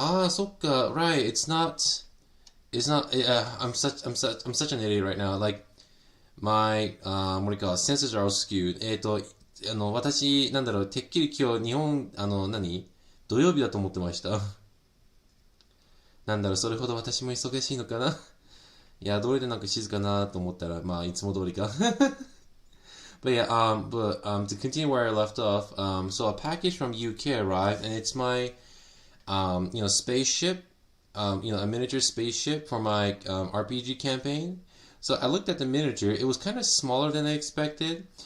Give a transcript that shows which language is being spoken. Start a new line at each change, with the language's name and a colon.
Japanese: そっか、
English: right, it's not, I'm such an idiot right now. Like, my, what do you call it, senses are all skewed.
Japanese: 私、てっきり今日日本、土曜日だと思ってました。それほど私も忙しいのかな。いや、どれでなんか静かなと思ったら、まあ、いつも通りか。
English: But yeah, to continue where I left off, so a package from UK arrived, and it's my, spaceship, a miniature spaceship for my RPG campaign. So I looked at the miniature; it was kind of smaller than I expected.